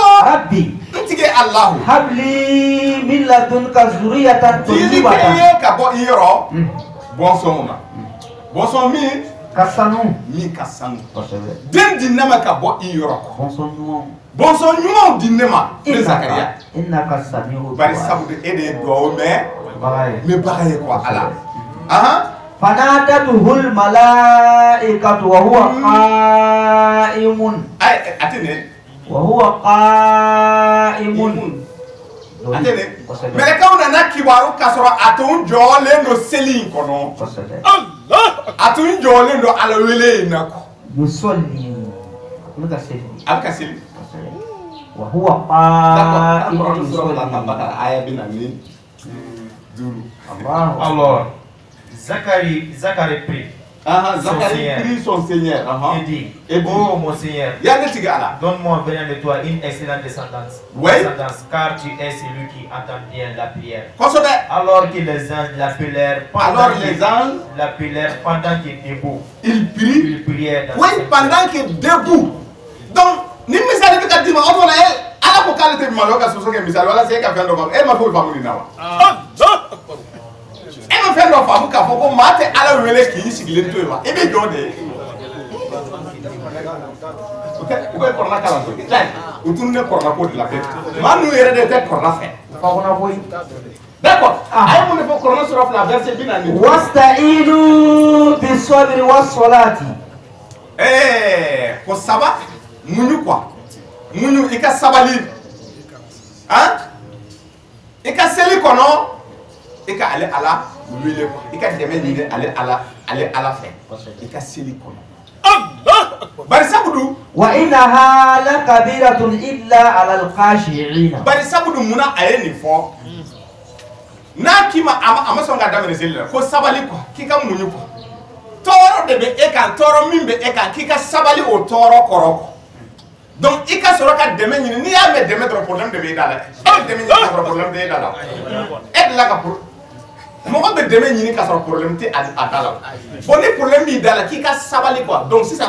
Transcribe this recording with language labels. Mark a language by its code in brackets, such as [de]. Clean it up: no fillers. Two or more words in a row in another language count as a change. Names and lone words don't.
[ar] rabbi [bm] n tigi Alahu [ar] هب لي من لدنك ذرية [bm] dili [ar] tayyibatan [bm] kɛ ye ka bɔ i yɔrɔ bɔnsɔnw na bɔnsɔn min ka sanu min ka sanu kosɛbɛ den di ne ma ka bɔ i yɔrɔ bɔnsɔn ɲumanw bɔnsɔn ɲumanw di ne ma ne Zakariya [ar] إنك سميع [bm] bari sabu e de ye duwawu mɛn baga ye n bɛ baga ye quoi ala [ar] فنادته الملائكة وهو قائم وهو قائم [bm] mɛlɛkɛw nana kibaru k'a sɔrɔ a tun jɔlen don seli in kɔnɔ a tun jɔlen don ala wele in na quoi [ar] يصلي [bm] a bɛ ka seli [ar] وهو قائم يصلي [bm] aya bɛ na ni 5 [fr] alors Zacharie prie. Zacharie prie son Seigneur. Il dit, oh mon Seigneur, donne-moi venant de toi une excellente descendance. Car tu es celui qui entend bien la prière. Alors que les anges l'appelèrent pendant qu'il est debout. Il prie. Il priait dans oui, pendant qu'il est debout. Donc, [bm] ni misali bɛ ka di ma o fana ala ko k'ale tɛ malo ka soso kɛ misali walasa e ka fɛn dɔ faamu e ma foyi faamu nin na wa. e ma fɛn dɔ faamu k'a fɔ ko maa tɛ ala wele k'i sigilen to yen wa i bɛ jɔ de. u bɛ kɔrɔna kalan koyi u tun ne kɔrɔna ko de la pewu maa ninnu yɛrɛ de tɛ kɔrɔna fɛ. fakɔnɔ koyi. d'accord a ye mun de fɔ kɔrɔna sɔrɔ fila verset 40. [ar] واستعينوا بالصبر والصلاة. [bm] ko saba muɲu quoi muɲu i ka sabali i ka seli kɔnɔ i ka ale ala wele quoi i ka dɛmɛ ɲini ale ala fɛ i ka seli kɔnɔ bari sabu dun [ar] وإنها لكبيرة إلا على الخاشعين. [bm] bari sabu dun munna a ye nin fɔ n'a k'i ma a ma sɔn ka daminɛ seli la ko sabali quoi k'i ka muɲu quoi tɔɔrɔ de bɛ e kan tɔɔrɔ min bɛ e kan k'i ka sabali o tɔɔrɔ kɔrɔ donc i ka sɔrɔ ka dɛmɛ ɲini n'i y'a mɛn dɛmɛ dɔrɔn problème de bɛ e da la e dɛmɛ ɲini ka sɔrɔ problème tɛ e da la e de la ka mɔgɔ bɛ dɛmɛ ɲini ka sɔrɔ problème tɛ a da la bon ni problème b'i da la k'i ka sabali quoi donc sisan